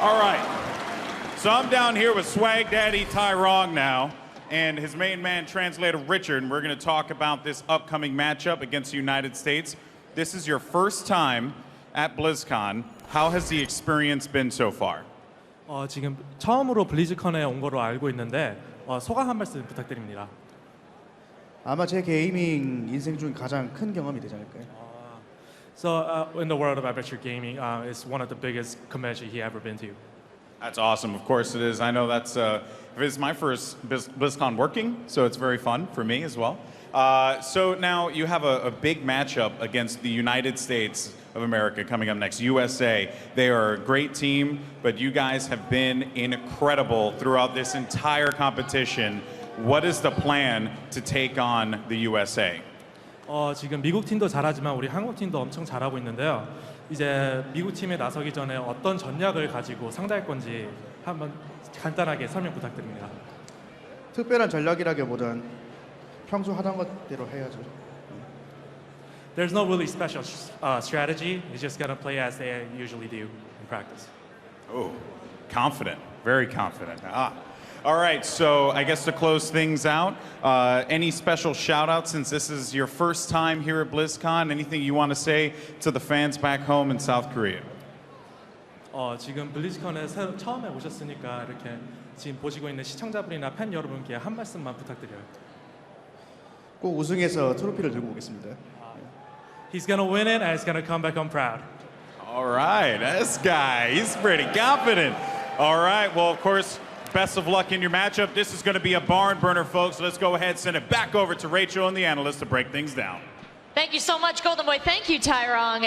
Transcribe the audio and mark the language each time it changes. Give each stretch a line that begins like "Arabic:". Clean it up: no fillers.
English: All right. So I'm down here with Swag Daddy Tyrong now, and his main man translator Richard, and we're going to talk about this upcoming matchup against the United States. This is your first time at BlizzCon. How has the experience been so far?
Korean: 지금 처음으로 블리즈컨에 온 거로 알고 있는데 소감 한 말씀 부탁드립니다. 아마 제 게이밍 인생 중 가장 큰 경험이 되지 않을까요?
English: So in the world of amateur gaming, it's one of the biggest conventions he ever been to. That's awesome. Of course it is. I know that's it's my first BlizzCon working, so it's very fun for me as well. So now you have a big matchup against the United States of America coming up next, USA. They are a great team, but you guys have been incredible throughout this entire competition. What is the plan to take on the USA?
Korean: 지금 미국 팀도 잘하지만 우리 한국 팀도 엄청 잘하고 있는데요. 이제 미국 팀에 나서기 전에 어떤 전략을 가지고 상대할 건지 한번 간단하게 설명 부탁드립니다. 특별한 전략이라기보단 평소 하던 것대로 해야죠.
English: There's no really special strategy. You're just gonna play as they usually do in practice. Oh, confident, very confident. All right, so I guess to close things out, any special shout outs since this is your first time here at BlizzCon? Anything you want to say to the fans back home in South Korea?
Korean: 지금 블리즈컨에 처음에 오셨으니까 이렇게 지금 보시고 있는 시청자분이나 팬 여러분께 한 말씀만 부탁드려요. 꼭 우승해서 트로피를 들고 오겠습니다.
English: He's gonna win it and he's gonna come back home proud. All right, this guy, he's pretty confident. All right, well, of course, best of luck in your matchup. This is going to be a barn burner, folks. Let's go ahead and send it back over to Rachel and the analysts to break things down. Thank you so much, Golden Boy. Thank you, Tyrong.